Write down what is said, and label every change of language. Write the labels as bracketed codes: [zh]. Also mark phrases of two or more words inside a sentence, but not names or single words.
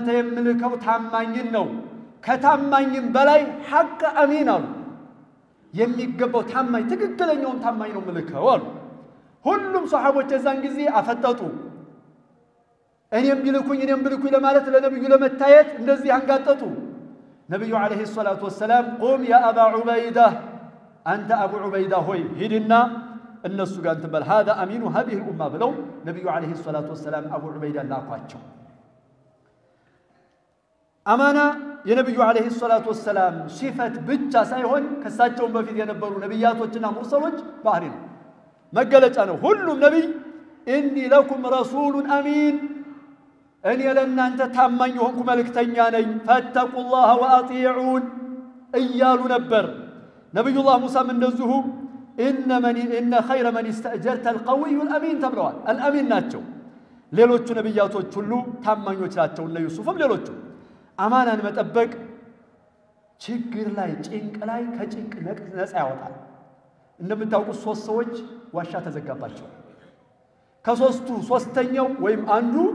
[am] የምልከው ታማኝን ነው ከታማኝም በላይ ሐቅ አሚን አሉ የሚገባው ታማኝ ትክክለኛውን ታማኝ ነው ምልከው አሉ ሁሉም ሱሐቦች የዛን ጊዜ አፈጠጡ እኔም ቢልኩኝ ለማለት ለነብዩ ለመታየት እንደዚህ አንጋጠጡ ነብዩ [ar] عليه الصلاة والسلام [am] ቁም ያ አባ ዑበይዳ አንተ አቡ ዑበይዳ ሆይ ሂድና እነሱ ጋር እንተበል [ar] هذا امين هذه الامه [am] ብለው ነብዩ [ar] عليه الصلاة والسلام [am] አቡ ዑበይዳ ላኳቸው አማና የነብዩ [ar] عليه الصلاة والسلام [am] ሲፈት ብቻ ሳይሆን ከሳቸው በፊት የነበሩ ነብያቶችና ሙርሰሎች ባህሪ ነው መገለጫ ነው ሁሉም ነብይ [ar] إني لكم رسول أمين [am] እኔ ለእናንተ ታማኝ ሆንኩ መልእክተኛ ነኝ ፈተቁላህ ወአጢዑን እያሉ ነበር ነብዩላህ ሙሳም እንደዚሁ [ar] إن خير من استأجرت القوي الأمين [am] ተብለዋል الامين ናቸው ሌሎቹ ነብያቶች ሁሉ ታማኞች ናቸው እነ ዩሱፍም ሌሎቹ አማናን መጠበቅ ችግር ላይ ጭንቅ ላይ ከጭንቅ ነፃ ያወጣል እንደምታውቁት ሶስት ሰዎች ዋሻ ተዘጋባቸው ከሶስቱ ሶስተኛው ወይም አንዱ